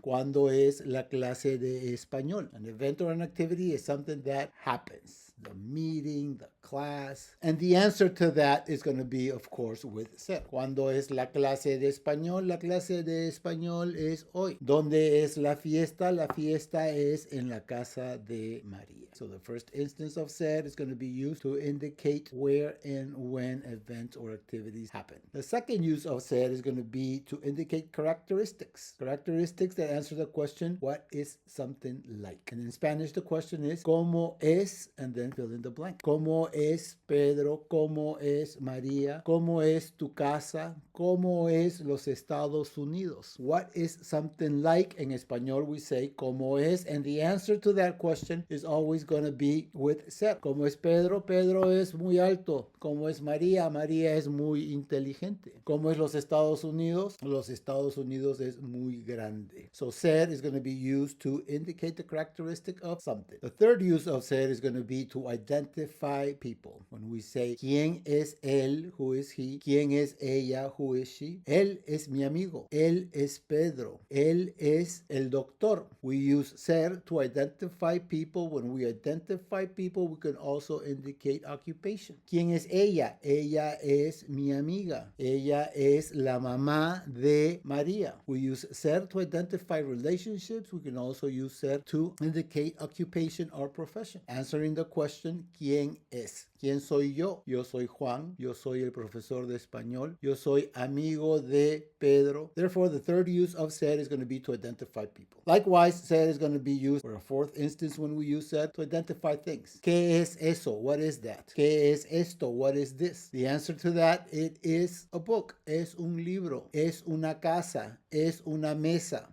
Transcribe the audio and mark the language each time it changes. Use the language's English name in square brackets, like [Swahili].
[Spanish] ¿Cuándo es la clase de español? [English] An event or an activity is something that happens. The meeting, the class. And the answer to that is going to be, of course, with ser. [Spanish] ¿Cuándo es la clase de español? La clase de español es hoy. ¿Dónde es la fiesta? La fiesta es en la casa de María. [English] So the first instance of ser is going to be used to indicate where and when events or activities happen. The second use of ser is going to be to indicate characteristics. Characteristics that answer the question, what is something like? And in Spanish, the question is, [Spanish] ¿cómo es? [English] And then fill in the blank. [Spanish] ¿Cómo es Pedro? ¿Cómo es María? ¿Cómo es tu casa? ¿Cómo es los Estados Unidos? [English] What is something like? In Espanol, we say, [Spanish] ¿cómo es? [English] And the answer to that question is always going to be with ser. [Spanish] ¿Cómo es Pedro? Pedro es muy alto. ¿Cómo es María? María es muy inteligente. ¿Cómo es los Estados Unidos? Los Estados Unidos es muy grande. [English] So ser is going to be used to indicate the characteristic of something. The third use of ser is going to be to identify people. When we say, [Spanish] ¿quién es él? [English] Who is he? [Spanish] ¿Quién es ella? [English] Who is she? [Spanish] Él es mi amigo. Él es Pedro. Él es el doctor. [English] We use ser to identify people. When we identify people, we can also indicate occupation. [Spanish] ¿Quién es ella? Ella es mi amiga. Ella es la mamá de María. [English] We use ser to identify relationships. We can also use ser to indicate occupation or profession. Answering the question, [Spanish] ¿quién es? ¿Quién soy yo? Yo soy Juan. Yo soy el profesor de español. Yo soy amigo de Pedro. [English] Therefore, the third use of ser is going to be to identify people. Likewise, ser is going to be used for a fourth instance when we use ser to identify things. [Spanish] ¿Qué es eso? [English] What is that? [Spanish] ¿Qué es esto? [English] What is this? The answer to that, it is a book. [Spanish] Es un libro. Es una casa. Es una mesa.